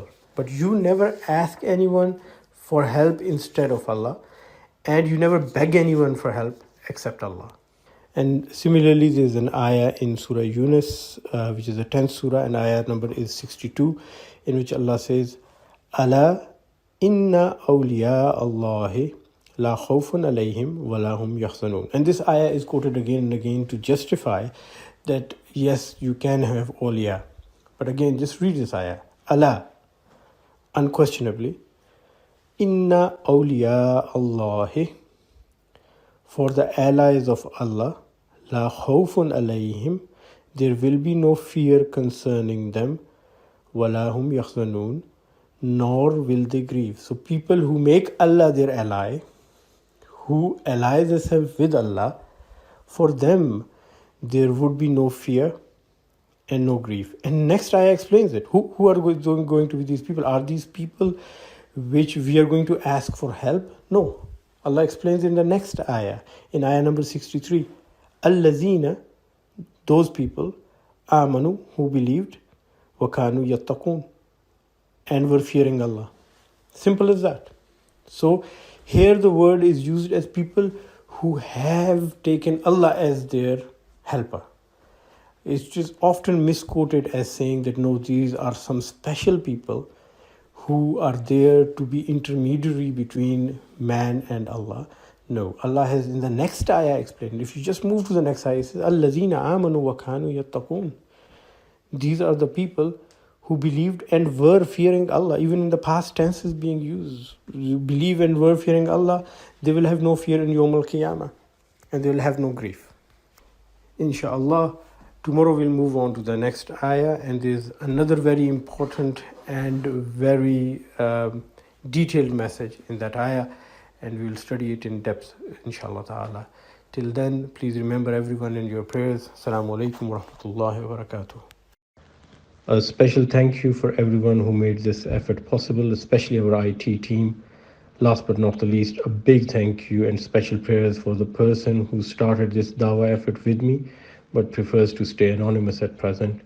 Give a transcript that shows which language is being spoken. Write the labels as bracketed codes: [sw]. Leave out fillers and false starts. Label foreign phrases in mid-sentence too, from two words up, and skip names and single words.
[en] But you never ask anyone for help instead of Allah. And you never beg anyone for help except Allah. And similarly, there's an ayah in Surah Yunus, which is the 10th surah, and ayah number is 62, in which Allah says, [ar] ألا إن أولياء الله لا خوف عليهم ولا هم يحزنون. [en] And this ayah is quoted again and again to justify that yes, you can have awliya. But again, just read this ayah. Allah, unquestionably, [ar] إن أولياء الله, [en] for the allies of Allah, [ar] لا خوف عليهم, [en] there will be no fear concerning them, [ar] ولا هم يحزنون, [en] nor will they grieve. So people who make Allah their ally, who ally themselves with Allah, for them there would be no fear and no grief. And next ayah explains it. Who are going to be these people? Are these people which we are going to ask for help? No. Allah explains in the next ayah, in ayah number 63, Allazina, those people, amanu, who believed, [ar] وكانوا يتقون, [en] and were fearing Allah. Simple as that. So here the word is used as people who have taken Allah as their helper. It's just often misquoted as saying that no, these are some special people who are there to be intermediary between man and Allah. No, Allah has in the next ayah explained. If you just move to the next ayah, it says, [ar] "الذين آمنوا وكانوا يتقون." [en] These are the people who believed and were fearing Allah. Even in the past tense is being used. You believe and were fearing Allah, they will have no fear in [ar] يوم القيامة, [en] and they will have no grief. Inshallah, tomorrow we'll move on to the next ayah, and there's another very important and very detailed message in that ayah, and we'll study it in depth, [ar] إن شاء الله تعالى. [en] Till then, please remember everyone in your prayers. [ar] السلام عليكم ورحمة الله وبركاته. [en] A special thank you for everyone who made this effort possible, especially our IT team. Last but not the least, a big thank you and special prayers for the person who started this dawah effort with me, but prefers to stay anonymous at present.